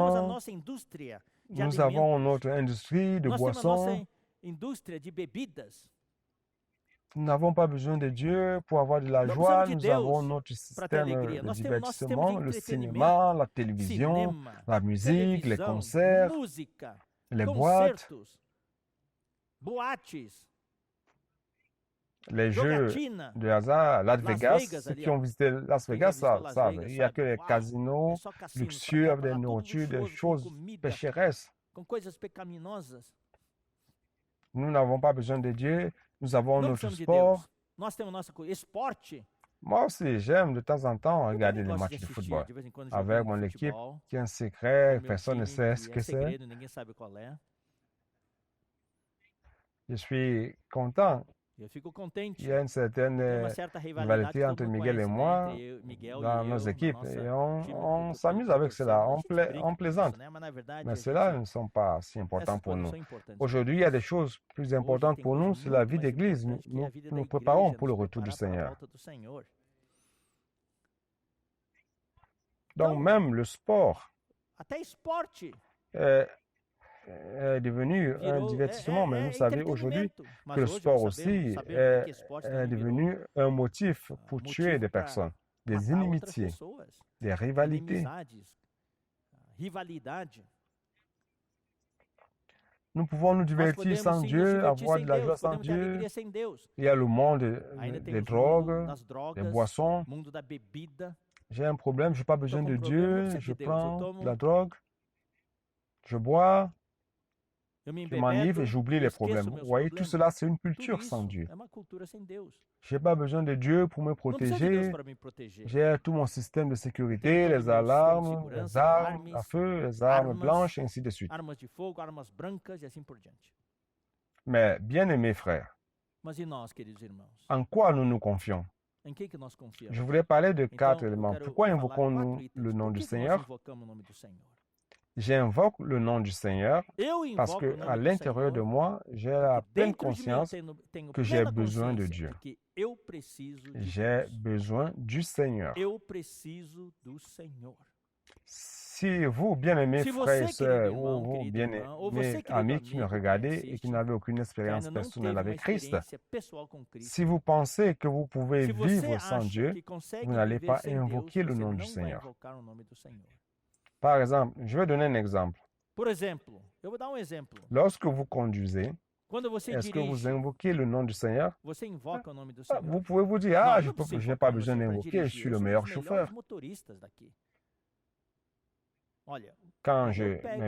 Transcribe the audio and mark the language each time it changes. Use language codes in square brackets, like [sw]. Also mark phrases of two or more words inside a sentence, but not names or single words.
[fr] d'aliments, [pt] nossa indústria de [fr] nous avons [pt] alimentos. [fr] notre industrie de [pt] Nós temos a nossa [fr] boissons. [pt] indústria de bebidas. [fr] Nous n'avons pas besoin de Dieu pour avoir de la [pt] Não [fr] joie, [pt] precisamos de [fr] nous avons [pt] Deus [fr] notre [pt] para ter [fr] système [pt] alegria. [fr] de [pt] Nós temos nosso sistema [fr] divertissement, [pt] de [fr] le [pt] entretenimento, [fr] cinéma, la télévision, [pt] cinema, [fr] la musique, les [pt] televisão, [fr] concerts, [pt] música, [fr] les boîtes, [pt] concertos, boates, [fr] les jeux [pt] jogatina. [fr] de hasard, Las [pt] Las [fr] Vegas. [pt] Vegas [fr] Ceux [pt] ali, [fr] qui [pt] ó. [fr] ont visité Las [pt] Quem já [fr] Vegas [pt] visitou [fr] savent. [pt] Las [fr] savent. [pt] Vegas [fr] Il n'y a [pt] sabe, [fr] que les [pt] uau, [fr] casinos [pt] é só cassinos pra [fr] luxueux, [pt] cá, [fr] avec [pt] pra [fr] des [pt] lá, tudo [fr] nourritures, des [pt] luxuoso, com [fr] choses [pt] comida, [fr] pécheresses. [pt] com coisas pecaminosas. [fr] Nous n'avons pas besoin de Dieu, nous avons [pt] Não [fr] notre [pt] precisamos de [fr] sport. [pt] Deus. Nós temos nossa esporte. [fr] Moi aussi, j'aime de temps en temps [pt] Eu [fr] regarder [pt] também [fr] les [pt] gosto de [fr] matchs de [pt] assistir [fr] football. [pt] de vez em quando [fr] Avec [pt] jogando [fr] mon [pt] de [fr] équipe, [pt] futebol. [fr] qui est un [pt] Com [fr] secret, [pt] o meu [fr] personne ne [pt] time, [fr] sait ce que [pt] que é [fr] c'est. [pt] segredo, ninguém sabe qual é. [fr] Je suis content. [pt] Eu fico contente. [fr] Il y a une certaine [pt] Tem uma certa rivalidade [fr] rivalité [pt] que todo [fr] entre [pt] mundo [fr] Miguel et [pt] conhece, né? [fr] moi [pt] Entre Miguel [fr] dans [pt] e [fr] nos [pt] eu, na [fr] équipes [pt] nossa [fr] et [pt] time [fr] on [pt] que [fr] s'amuse [pt] eu [fr] avec [pt] torcemos. [fr] cela, [pt] A gente brinca [fr] on [pt] com isso, [fr] plaisante. [pt] né? Mas na verdade [fr] Mais [pt] a [fr] cela [pt] gente, [fr] ne sont pas si importants [pt] essas [fr] pour [pt] coisas [fr] nous. [pt] são importantes. [fr] Aujourd'hui, il y a des choses plus [pt] Hoje [fr] importantes [pt] tem [fr] pour nous, [pt] coisas [fr] c'est la [pt] muito [fr] vie [pt] mais [fr] d'église. [pt] importantes que a vida da [fr] Nous préparons [pt] igreja, [fr] pour le [pt] nos [fr] retour du [pt] preparar para a [fr] Seigneur. [pt] volta do Senhor. [fr] Donc [pt] Então, [fr] même le sport, [pt] até esporte. [fr] euh, est devenu un divertissement, mais vous savez aujourd'hui [pt] entretenimento. [fr] que [pt] Mas [fr] le [pt] hoje [fr] sport [pt] nós [fr] aussi [pt] sabemos bem [fr] est, [pt] que esporte [fr] est [pt] também virou [fr] devenu un motif pour tuer [pt] motivo [fr] des [pt] para [fr] personnes, des [pt] matar outras [fr] inimitiés, [pt] pessoas, [fr] des rivalités. [pt] inimizades, rivalidade. [fr] Nous pouvons nous [pt] Nós [fr] divertir [pt] podemos [fr] sans [pt] sim nos [fr] Dieu, [pt] divertir [fr] avoir [pt] sem [fr] de la joie [pt] Deus, [fr] sans [pt] podemos ter [fr] Dieu. [pt] alegria sem Deus. [fr] Il y a le monde [pt] Ainda [fr] des [pt] temos o mundo [fr] drogues, [pt] das [fr] des [pt] drogas, [fr] boissons. [pt] mundo da bebida. [fr] J'ai un problème, je n'ai pas [pt] Eu tô [fr] besoin [pt] com [fr] de [pt] um problema, não [fr] Dieu, [pt] preciso [fr] je [pt] de Deus. Eu [fr] prends de la [pt] tomo, [fr] drogue, je bois, [pt] eu me [fr] je m'enivre et [pt] embebedo, [fr] j'oublie [pt] eu [fr] les [pt] esqueço [fr] problèmes. Vous [pt] meus [fr] voyez, tout [pt] problemas. [fr] cela, c'est une [pt] Tudo [fr] culture sans [pt] isso [fr] Dieu. [pt] é uma cultura sem Deus. [fr] Je n'ai pas besoin de Dieu pour me [pt] Não preciso de Deus [fr] protéger. [pt] para me proteger. [fr] J'ai tout mon système de [pt] Tenho [fr] sécurité, [pt] todo o [fr] les [pt] meu sistema de [fr] alarmes, les [pt] segurança, [fr] armes à [pt] alarmes, [fr] feu, les armes [pt] armas, [fr] blanches, et ainsi de suite. [pt] armas de fogo, armas brancas e assim por diante. [fr] Mais, bien-aimés frères, [pt] Mas e nós, queridos irmãos? [fr] en quoi nous nous confions? [pt] Em quem que nós confiamos? [fr] Je voulais parler de quatre [pt] Então, eu [fr] éléments. [pt] quero [fr] Pourquoi [pt] falar [fr] invoquons-nous [pt] 4 [fr] le [pt] itens. [fr] nom [pt] Por [fr] du [pt] que que nós [fr] Seigneur? [pt] invocamos o nome do Senhor? [fr] J'invoque le nom du Seigneur [pt] Eu [fr] parce [pt] invoco o [fr] que à [pt] nome do [fr] l'intérieur de [pt] Senhor [fr] moi, j'ai la [pt] porque [fr] pleine [pt] dentro de mim eu [fr] conscience [pt] tenho [fr] que j'ai [pt] plena [fr] besoin de [pt] consciência [fr] Dieu. [pt] de que eu preciso de [fr] J'ai [pt] Deus. [fr] besoin du Seigneur. [pt] Eu preciso do Senhor. [fr] Si vous, bien-aimés [pt] Se [fr] frères et [pt] você, querido [fr] sœurs, [pt] irmão, [fr] ou vous, [pt] querida irmã, ou [fr] bien-aimés [pt] você, querido [fr] amis qui me [pt] amigo que me [fr] regardez et qui [pt] assiste, [fr] n'avez aucune [pt] que [fr] expérience [pt] ainda não [fr] personnelle [pt] teve uma [fr] avec Christ, [pt] experiência pessoal com Cristo, [fr] si vous pensez que vous pouvez [pt] se você [fr] vivre sans [pt] acha [fr] Dieu, [pt] que consegue [fr] vous n'allez [pt] viver [fr] pas [pt] sem Deus, [fr] invoquer le [pt] você [fr] nom [pt] não [fr] du [pt] vai [fr] Seigneur. [pt] invocar o nome do Senhor. [fr] Par exemple, je vais donner un exemple. [pt] Por exemplo, eu vou dar um exemplo. [fr] Lorsque vous conduisez, [pt] Quando você [fr] est-ce que vous [pt] dirige, [fr] invoquez le nom du Seigneur? [pt] você invoca o nome do [fr] Vous [pt] Senhor? [fr] pouvez vous dire, [pt] Não, ah, eu não preciso [fr] je n'ai pas [pt] invocar o [fr] besoin [pt] Senhor para [fr] d'invoquer, je [pt] dirigir. [fr] suis [pt] Eu [fr] le [pt] sou um [fr] meilleur [pt] dos melhores [fr] chauffeur. [pt] motoristas daqui. Olha, [fr] Quand [pt] quando [fr] je [pt] eu [fr] me [pt] pego